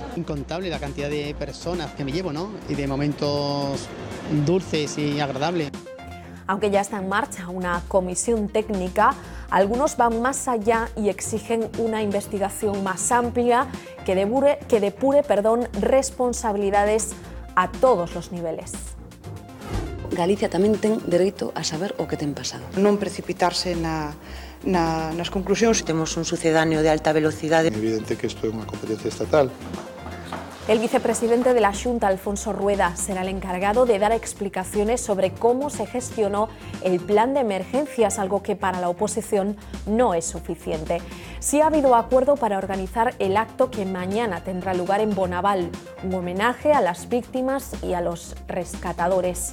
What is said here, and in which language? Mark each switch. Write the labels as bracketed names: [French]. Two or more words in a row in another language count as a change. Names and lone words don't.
[Spanish] Incontable la cantidad de personas que me llevo, ¿no? Y de momentos dulces y agradables. Aunque ya está en marcha una comisión técnica, algunos van más allá y exigen una investigación más amplia que depure responsabilidades a todos los niveles. [Galician] Galicia tamén ten dereito a saber o que ten pasado. Non precipitarse nas conclusións. Temos un sucedáneo de alta velocidade. É evidente que isto é unha competencia estatal. [Spanish] El vicepresidente de la Xunta, Alfonso Rueda, será el encargado de dar explicaciones sobre cómo se gestionó el plan de emergencias, algo que para la oposición no es suficiente. Sí ha habido acuerdo para organizar el acto que mañana tendrá lugar en Bonaval, un homenaje a las víctimas y a los rescatadores.